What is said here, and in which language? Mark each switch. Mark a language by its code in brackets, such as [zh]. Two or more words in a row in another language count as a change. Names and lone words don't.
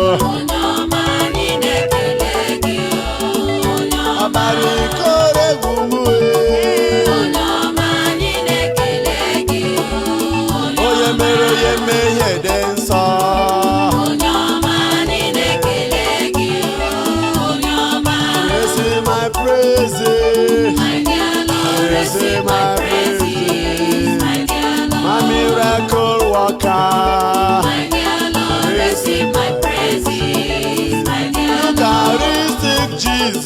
[ig] Onye ọma, anyị na-ekele gị, onye ọma. Ọbara iko egwu m, e. Onye ọma, anyị na-ekele gị, onye Onye ọma. mere onye mmehie dị nsọ. Onye ọma, anyị na-ekele gị, onye ọma. [en] This is my praise My dear Lord, receive my praises. My dear Lord. My miracle worker. My dear Lord, receive my praises. My dear Lord. Eucharistic Jesus.